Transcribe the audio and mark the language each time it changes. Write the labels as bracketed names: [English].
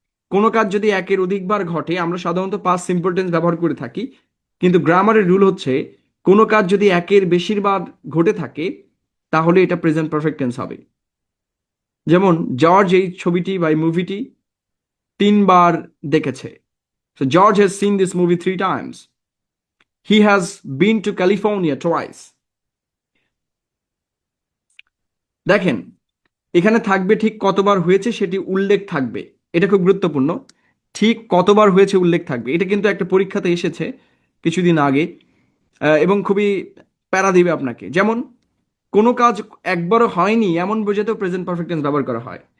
[Bangla] কোনো কাজ যদি একের অধিকবার ঘটে, আমরা সাধারণত পাস্ট সিম্পল টেন্স ব্যবহার করে থাকি। কিন্তু গ্রামারের রুল হচ্ছে, কোনো কাজ যদি একের বেশিরবার ঘটে থাকে, তাহলে এটা প্রেজেন্ট পারফেক্ট টেন্স হবে। যেমন জর্জ এই ছবিটি বা এই মুভিটি 3বার দেখেছে। [English] So George has seen this movie 3 times. He has been to California twice. [Bangla] দেখেন, এখানে থাকবে ঠিক কতবার হয়েছে সেটি উল্লেখ থাকবে। এটা খুব গুরুত্বপূর্ণ। ঠিক কতবার হয়েছে উল্লেখ থাকবে। এটা কিন্তু একটা পরীক্ষাতে এসেছে কিছুদিন আগে, এবং খুবই প্যারা দিবে আপনাকে। যেমন কোনো কাজ একবারও হয়নি এমন বোঝাতেও প্রেজেন্ট পারফেক্ট টেন্স ব্যবহার করা হয়।